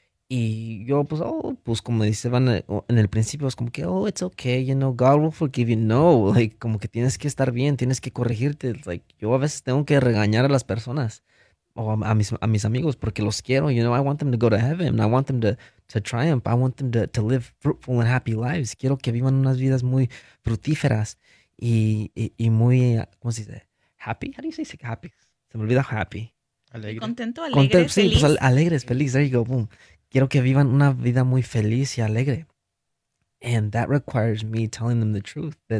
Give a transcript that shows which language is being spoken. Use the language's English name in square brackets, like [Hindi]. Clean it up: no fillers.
[Spanish] Y yo pues, oh, pues como dice Van en el principio, es como que, oh, [English] it's okay, God will forgive you. [Spanish] No, like, como que tienes que estar bien, tienes que corregirte. Like, yo a veces tengo que regañar a las personas o a mis amigos porque los quiero. [English] I want them to go to heaven. I want them to triumph. I want them to live fruitful and happy lives. [Spanish] Quiero que vivan unas vidas muy fructíferas. Y muy, ¿cómo se dice? [English] Happy. How do you say happy? [Spanish] Se me olvida [English] happy. [Spanish] Alegre. Contento, Contento, alegre, sí, pues feliz. alegres, feliz. [English] There you go, boom. [Spanish] Quiero que vivan una vida muy feliz y alegre. [English] And that requires me telling them the truth.